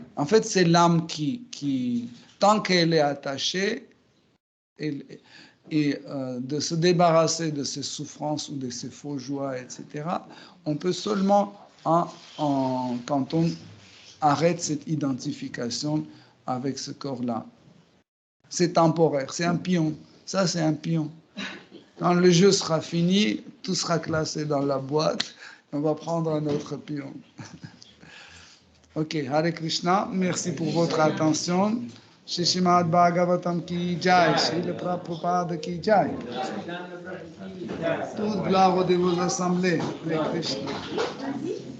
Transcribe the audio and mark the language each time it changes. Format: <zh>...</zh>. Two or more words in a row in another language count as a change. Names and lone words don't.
<fr>En fait, c'est l'âme qui tant qu'elle est attachée, et de se débarrasser de ces souffrances ou de ces faux joies, etc., on peut seulement quand on arrête cette identification avec ce corps-là. C'est temporaire, c'est un pion. Ça, c'est un pion. Quand le jeu sera fini, tout sera classé dans la boîte. On va prendre un autre pion. Ok,</fr> <sa>Hare Krishna,</sa> <fr>merci pour votre attention.</fr> <hi>Shri Srimad Bhagavatam ki jai, Shri Prabhupada ki jai.</hi> <fr>Toute gloire aux dévots assemblés.</fr> <sa>Hare Krishna.</sa>